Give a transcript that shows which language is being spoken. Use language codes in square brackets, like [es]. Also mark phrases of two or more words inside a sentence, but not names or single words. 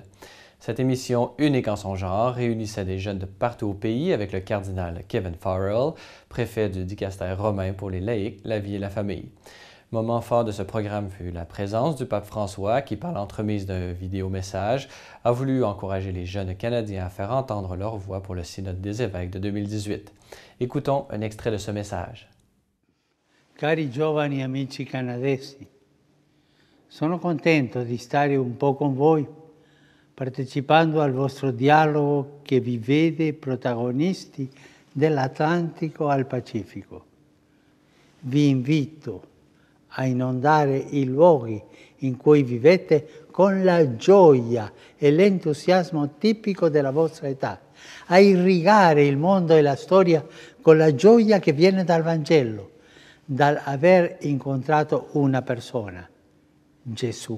[fr] Cette émission, unique en son genre, réunissait des jeunes de partout au pays avec le cardinal Kevin Farrell, préfet du dicastère romain pour les laïcs, la vie et la famille. Moment fort de ce programme fut la présence du pape François qui, par l'entremise d'un vidéo-message, a voulu encourager les jeunes Canadiens à faire entendre leur voix pour le Synode des évêques de 2018. Écoutons un extrait de ce message. [it] Cari giovani amici canadesi, sono contento di stare un po' con voi, partecipando al vostro dialogo che vi vede protagonisti dell'Atlantico al Pacifico. Vi invito a inondare i luoghi in cui vivete con la gioia e l'entusiasmo tipico della vostra età, a irrigare il mondo e la storia con la gioia che viene dal Vangelo, dall'aver incontrato una persona, Gesù.